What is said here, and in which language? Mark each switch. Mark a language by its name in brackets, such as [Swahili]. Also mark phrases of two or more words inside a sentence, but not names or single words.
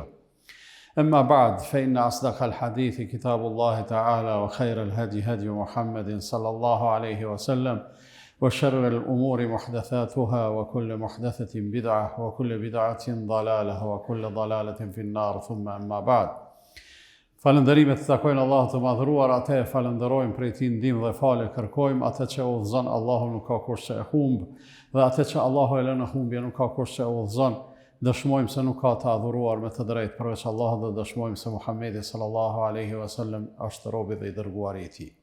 [Arabic] أما بعد، فإن أصدق الحديث كتاب الله تعالى، وخير الهدي هدي محمد صلى الله عليه وسلم، وشر الأمور محدثاتها، وكل محدثة بدعة، وكل بدعة ضلالة، وكل ضلالة في النار. ثم أما بعد. [Albanian] Falënderimet të takojnë Allahut të madhëruar, atë e falenderojmë, prej tij ndihmë dhe falë kërkojmë, atë që udhëzon Allahu nuk ka kurrë që e humb, dhe atë që Allahu e lën në humbje nuk ka kurrë që e udhëzon. Dëshmojmë se nuk ka të adhuruar me të drejtë përveç Allahut, dhe dëshmojmë se Muhamedi [Arabic] صلى الله عليه وسلم [Albanian] është robi dhe i dërguari i tij.